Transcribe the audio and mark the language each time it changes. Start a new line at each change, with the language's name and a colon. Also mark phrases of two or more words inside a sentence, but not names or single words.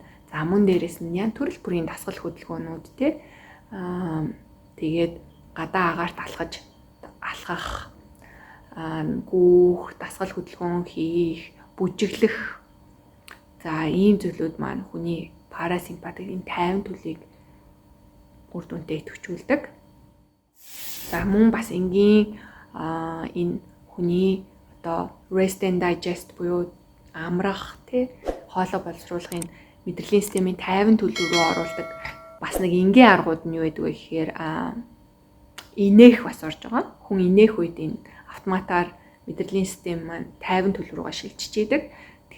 Mongolian: За мөн дээрээс нь ян төрөл бүрийн дасгал хөдөлгөөнүүд те тэгээд гадаа агаарт алхах гүүх дасгал хөдөлгөөн хийх бүжиглэх за ийм зүйлүүд маань хүний парасимпатикийн тайван төлөвийг үр дүнтэй идэвхжүүлдэг. За мөн бас энгийн энэ хүний одоо
English: rest and digest
Mongolian: буюу амрах тий хоолой боловсруулахын мэдрэлийн системийн тайван төлөв рүү оруулдаг бас нэг энгийн аргууд нь юу гэдэг вэ гэхээр инээх бас орж байгаа. Хүн инээх үед энэ автоматар мэдрэлийн систем маань тайван төлөв рүүгээ шилжиж идэг.